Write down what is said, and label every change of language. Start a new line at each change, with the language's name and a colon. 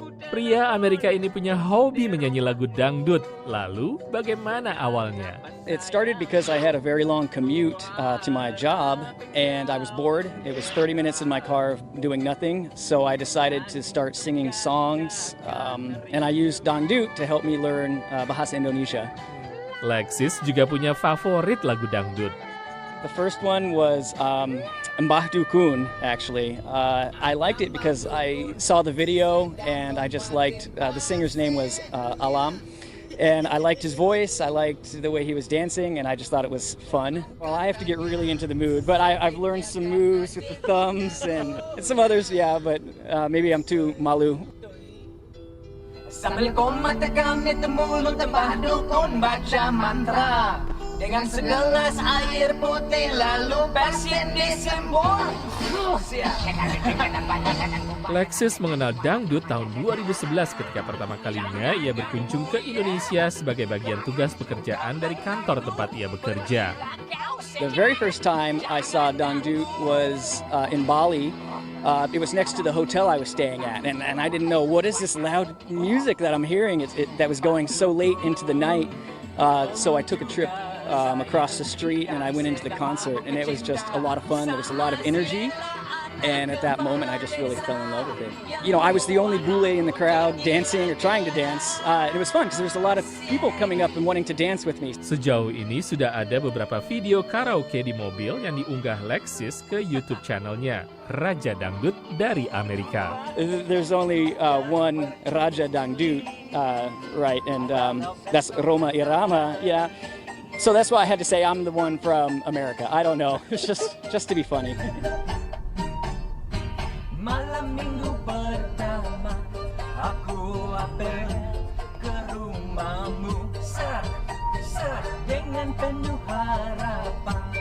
Indonesian: Pria Amerika ini punya hobi menyanyi lagu dangdut. Lalu, bagaimana awalnya?
English: It started because I had a very long commute to my job, and I was bored. It was 30 minutes in my car doing nothing, so I decided to start singing songs, and I used dangdut to help me learn bahasa Indonesia.
Indonesian: Lexis juga punya favorit lagu dangdut.
English: The first one was Mbah Dukun, actually. I liked it because I saw the video and I just liked, the singer's name was Alam. And I liked his voice, I liked the way he was dancing, and I just thought it was fun. Well, I have to get really into the mood, but I've learned some moves with the thumbs and some others, yeah, but maybe I'm too malu.
Indonesian: Sambil kau matagamit mulut Mbah Dukun baca mantra dengan segelas air putih lalu pasien disembuh. Lexis mengenal dangdut tahun 2011 ketika pertama kalinya ia berkunjung ke Indonesia sebagai bagian tugas pekerjaan dari kantor tempat ia bekerja.
English: The very first time I saw dangdut was in Bali. It was next to the hotel I was staying at, and I didn't know, what is this loud music that I'm hearing that was going so late into the night. So I took a trip across the street and I went into the concert, and it was just a lot of fun. There was a lot of energy. And at that moment, I just really fell in love with it. You know, I was the only bule in the crowd dancing or trying to dance. It was fun because there was a lot of people coming up and wanting to dance with me.
Indonesian: Sejauh ini sudah ada beberapa video karaoke di mobil yang diunggah Lexis ke YouTube channelnya, Raja Dangdut dari Amerika.
English: There's only one Raja Dangdut, right, and that's Roma Irama, yeah. So that's why I had to say I'm the one from America. I don't know, it's just to be funny.
Indonesian: Malam minggu pertama aku apel ke rumahmu sar dengan penuh harapan.